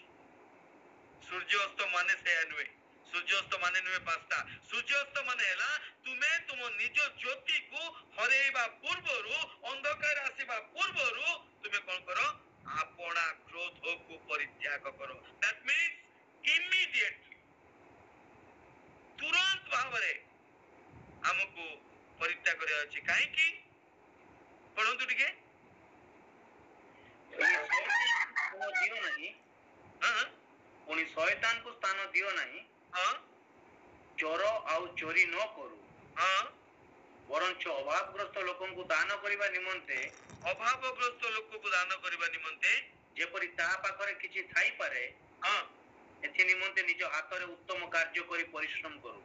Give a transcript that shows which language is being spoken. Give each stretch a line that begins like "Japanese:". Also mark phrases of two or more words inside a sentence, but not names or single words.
Odia: ସୂର୍ଯ୍ୟାସ୍ତ ମାନେ ସେୟା ନୁହେଁ। ସୂର୍ଯ୍ୟାସ୍ତ ମାନେ ନୁହେଁ 5ଟା। ସୂର୍ଯ୍ୟାସ୍ତ ମାନେ ହେଲା ତୁମେ ତୁମ ନିଜ ଜ୍ୟୋତିକୁ ହରେଇବା ପୂର୍ବରୁ, ଅନ୍ଧକାର ଆସିବା ପୂର୍ବରୁ ତୁମେ କଣ କର? ଆପଣା କ୍ରୋଧକୁ ପରିତ୍ୟାଗ କର।
English: That means immediately,
Odia: ତୁରନ୍ତ ଭାବରେ ଆମକୁ ପରିତ୍ୟାଗ କରିବାର ଅଛି। କାହିଁକି? ପଢନ୍ତୁ ଟିକେ। ପୁଣି ଶୟତାନକୁ ସ୍ଥାନ ଦିଅ ନାହିଁ, ଚୋର ଆଉ ଚୋରି ନ କରୁ, ବରଞ୍ଚ ଅଭାବଗ୍ରସ୍ତ ଲୋକଙ୍କୁ ଦାନ କରିବା ନିମନ୍ତେ ଯେପରି ତାହା ପାଖରେ କିଛି ଥାଇପାରେ, ଏଥି ନିମନ୍ତେ ନିଜ ହାତରେ ଉତ୍ତମ କାର୍ଯ୍ୟ କରି ପରିଶ୍ରମ କରୁ।